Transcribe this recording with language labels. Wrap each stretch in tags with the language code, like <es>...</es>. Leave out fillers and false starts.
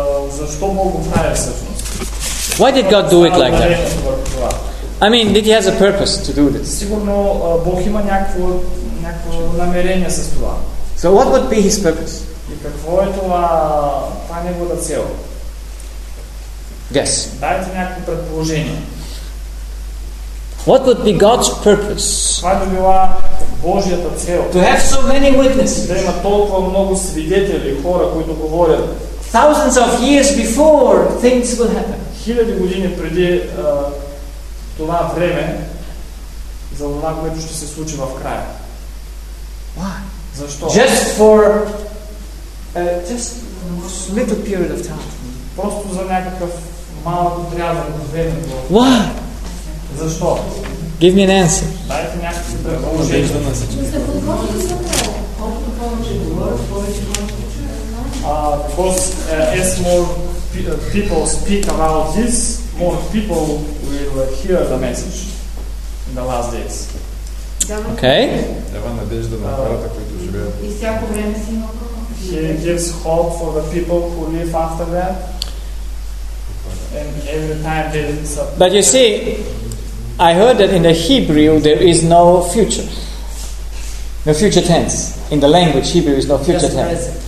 <bg>Защо Бог го прави всъщност?</bg> <en>Why did God do it like that? I mean, did he have a purpose to do this?</en> <bg>Сигурно Бог има някакво намерение с това.</bg> <en>So what would be his purpose?</en> <bg>И какво е това, това неговата цел?</bg> <en>Yes.</en> <bg>Дайте някакво предположение.</bg> <en>What would be God's purpose?</en> <bg>Това би била Божията цел.</bg> <en>To have so many witnesses.</en> <bg>Да има толкова много свидетели, хора, които говорят.</bg> <en>Thousands of years before things will happen.</en> <bg>Хиляди години преди това време, за това, което ще се случи в края.</bg> <en>Why?</en> <bg>Защо?</bg> <en>Just for just little period of time.</en> <bg>Просто за някакъв малък отрязък от времето.</bg> <en>Why?</en> <bg>Защо?</bg> <en>Give me an answer.</en> <bg>Дайте някакви предположения на всичко. Колкото повече говорят, повече</bg> <en>Because as more people speak about this, more people will hear the message in the last days. Okay.</en> <bg>Дава надежда на хората, които живеят. И всяко време си има.</bg> <en>He gives hope for the people who live after that. And every time there is a... But you see, I heard that in the Hebrew there is no future. No future tense. In the language Hebrew is no future tense.</en>